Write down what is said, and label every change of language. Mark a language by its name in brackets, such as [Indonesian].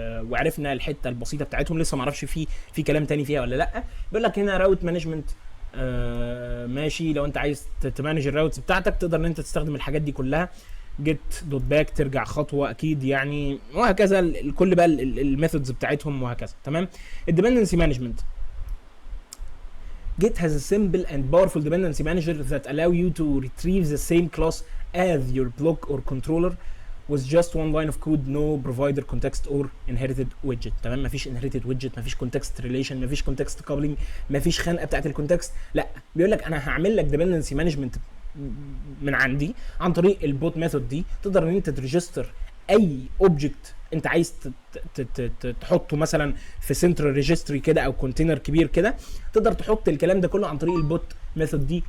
[Arabic] وعرفنا الحته البسيطه بتاعتهم، لسه ما اعرفش في كلام تاني فيها ولا لا. بيقول لك هنا راوت مانجمنت. ماشي، لو انت عايز تمانج الراوتس بتاعتك تقدر ان انت تستخدم الحاجات دي كلها. جيت دوت باك ترجع خطوه اكيد يعني، وهكذا كل بقى الميثودز بتاعتهم وهكذا. تمام. الديبندنسي مانجمنت. [English] Git has a simple and powerful dependency manager that allow you to retrieve the same class as your block or controller with just one line of code, no provider context or inherited widget. [Arabic] تمام. مفيش inherited widget، مفيش context relation، مفيش context coupling، مفيش خنقه بتاعت الكونتكست. لا، بيقول لك انا هعمل لك dependency management من عندي عن طريق البوت ميثود دي. تقدر ان انت تريجستر اي اوبجكت انت عايز تحطه مثلا في سنترال ريجستري كده او كونتينر كبير كده، تقدر تحط الكلام ده كله عن طريق البوت ميثود دي.